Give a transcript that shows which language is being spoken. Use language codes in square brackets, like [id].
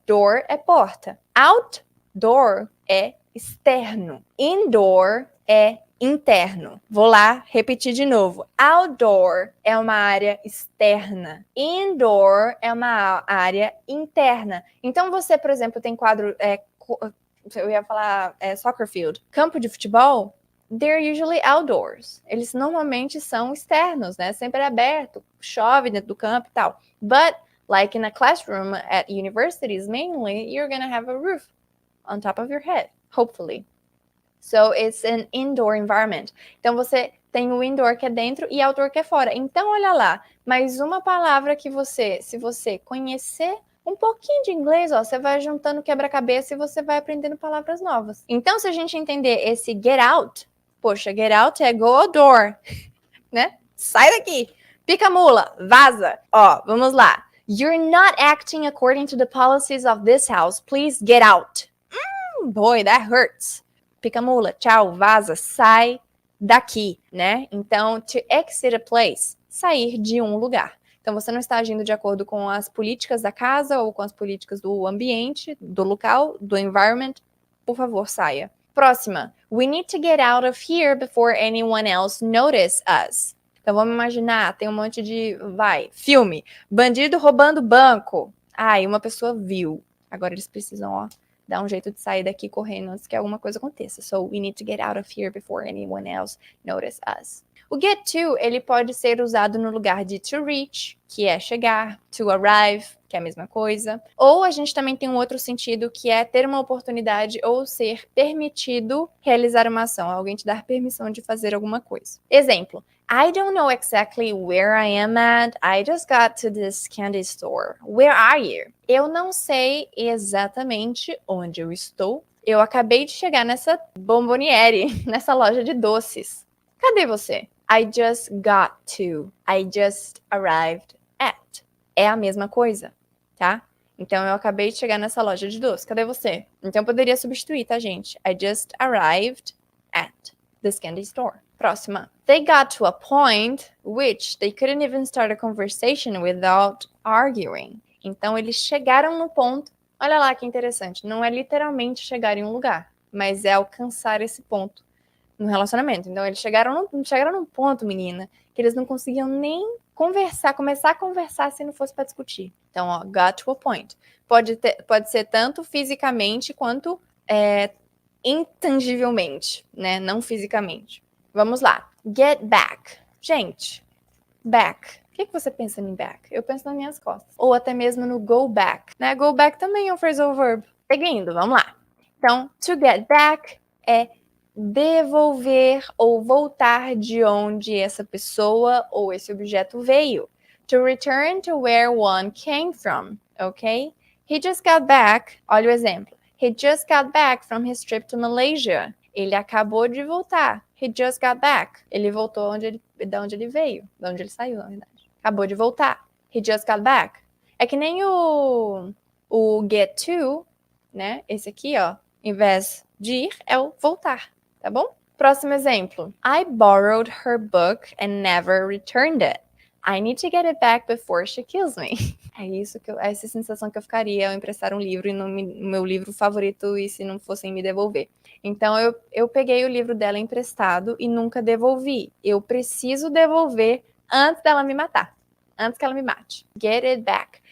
[pt] Door é porta. Outdoor é externo. Indoor é interno. Vou lá repetir de novo. Outdoor é uma área externa. Indoor é uma área interna. Então você, por exemplo, tem quadro... eu ia falar [en] soccer field. [pt] Campo de futebol, [en] they're usually outdoors. [pt] Eles normalmente são externos, né? Sempre é aberto, chove dentro do campo e tal. [en] But, like in a classroom at universities, mainly, you're gonna have a roof on top of your head, hopefully. So, it's an indoor environment. [pt] Então, você tem o indoor que é dentro e outdoor que é fora. Então, olha lá, mais uma palavra que você, se você conhecer Um pouquinho de inglês, ó, você vai juntando quebra-cabeça e você vai aprendendo palavras novas. Então, se a gente entender esse get out, poxa, get out é [en] go out door, [pt] né? Sai daqui, pica a mula, vaza. Ó, vamos lá. [en] You're not acting according to the policies of this house. Please get out. Boy, that hurts. [pt] Pica a mula, tchau, vaza, sai daqui, né? Então, [en] to exit a place, [pt] sair de um lugar. Então, você não está agindo de acordo com as políticas da casa ou com as políticas do ambiente, do local, do environment. Por favor, saia. Próxima. [en] We need to get out of here before anyone else notice us. [pt] Então, vamos imaginar, tem um monte de, filme. Bandido roubando banco. E uma pessoa viu. Agora eles precisam, ó, dar um jeito de sair daqui correndo antes que alguma coisa aconteça. [en] So, we need to get out of here before anyone else notice us. [pt] O get to, ele pode ser usado no lugar de to reach, que é chegar, to arrive, que é a mesma coisa. Ou a gente também tem um outro sentido, que é ter uma oportunidade ou ser permitido realizar uma ação, alguém te dar permissão de fazer alguma coisa. [en] Exemplo, I don't know exactly where I am at. I just got to this candy store. Where are you? [pt] Eu não sei exatamente onde eu estou. Eu acabei de chegar nessa bomboniere, nessa loja de doces. Cadê você? [en] I just got to. I just arrived at. [pt] É a mesma coisa, tá? Então, eu acabei de chegar nessa loja de doces. Cadê você? Então, eu poderia substituir, tá, gente? [en] I just arrived at this candy store. [pt] Próxima. [en] They got to a point which they couldn't even start a conversation without arguing. [pt] Então, eles chegaram no ponto. Olha lá que interessante. Não é literalmente chegar em um lugar, mas é alcançar esse ponto no relacionamento. Então, eles chegaram num ponto, menina, que eles não conseguiam nem começar a conversar se não fosse para discutir. Então, ó, [en] got to a point. [pt] Pode ser tanto fisicamente quanto intangivelmente, né? Não fisicamente. Vamos lá. Get back. Gente, back. O que você pensa em back? Eu penso nas minhas costas. Ou até mesmo no go back, né? Go back também é um phrasal verb. Seguindo, vamos lá. Então, to get back é devolver ou voltar de onde essa pessoa ou esse objeto veio. [en] To return to where one came from, ok? He just got back. [pt] Olha o exemplo. [en] He just got back from his trip to Malaysia. [pt] Ele acabou de voltar. [en] He just got back. [pt] Ele voltou de onde ele veio. De onde ele saiu, na verdade. Acabou de voltar. [en] He just got back. [pt] É que nem o get to, né? Esse aqui, ó. Em vez de ir, é o voltar. Tá bom? Próximo exemplo. [en] I borrowed her book and never returned it. I need to get it back before she kills me. [pt] É essa sensação que eu ficaria ao emprestar um livro e no meu livro favorito e se não fossem me devolver. Então, eu peguei o livro dela emprestado e nunca devolvi. Eu preciso devolver antes dela me matar. Antes que ela me mate. [en] Get it back.